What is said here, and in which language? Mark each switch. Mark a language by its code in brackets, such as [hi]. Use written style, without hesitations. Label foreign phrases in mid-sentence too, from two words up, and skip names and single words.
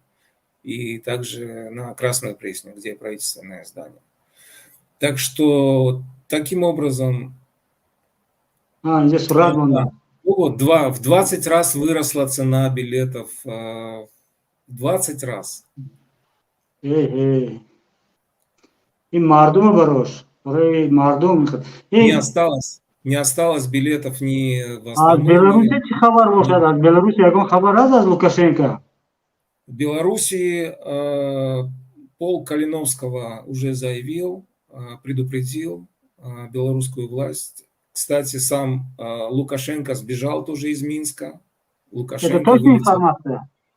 [ru] И также на Красную Пресню, где правительственное здание. Так что таким образом здесь в 20 раз выросла цена билетов, в 20 раз. [tg] И мардум барош, мардум. [ru] Не осталось билетов ни в А основном. [tg] Беларуси чи хабар бошад? Аз Беларуси ягон хабар аст аз Лукашенко? [ru] В Беларуси полк Калиновского уже заявил, предупредил белорусскую власть. Кстати, сам Лукашенко сбежал тоже из Минска. Это точная информация?